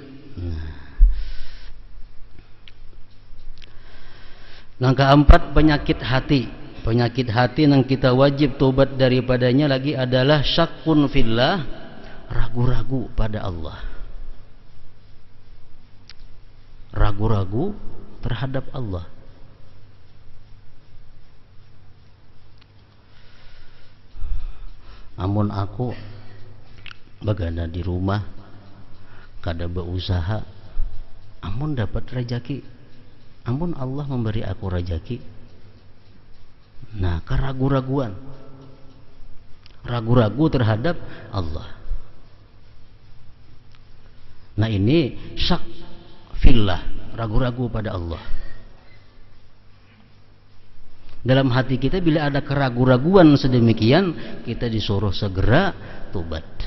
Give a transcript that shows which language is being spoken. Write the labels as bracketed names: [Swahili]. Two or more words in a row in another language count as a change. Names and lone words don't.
[Indonesian] Yang keempat, penyakit hati. Penyakit hati yang kita wajib tobat daripadanya lagi adalah [Arabic] شكٌّ في الله, [Indonesian] ragu-ragu pada Allah. Ragu-ragu terhadap Allah. [Banjar] Amun aku bagana di rumah kada berusaha, amun dapat rezeki, amun Allah memberi aku rezeki. [Indonesian] Nah, keragu-raguan, ragu-ragu terhadap Allah. Nah, ini [Arabic] شك في الله, [Indonesian] ragu-ragu pada Allah. Dalam hati kita bila ada keragu-raguan sedemikian, kita disuruh segera tobat.